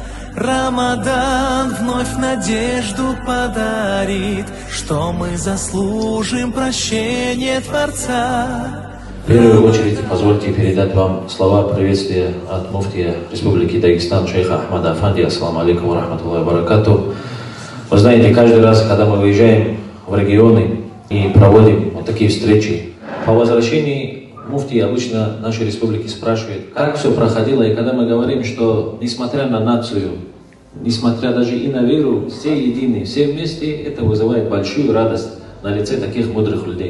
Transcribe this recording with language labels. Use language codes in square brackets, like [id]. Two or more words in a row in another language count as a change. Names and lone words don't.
[ru] Рамадан вновь надежду подарит, что мы заслужим прощение Творца. В первую очередь позвольте передать вам слова приветствия от муфтия Республики Дагестан шейха Ахмада Афанди. [ar] السلام عليكم ورحمة الله وبركاته. [ru] Вы знаете, каждый раз, когда мы выезжаем в регионы и проводим вот такие встречи, по возвращении муфтий обычно нашей республики спрашивает, как все проходило, и когда мы говорим, что несмотря на нацию, несмотря даже и на веру, все едины, все вместе, это вызывает большую радость на лице таких мудрых людей.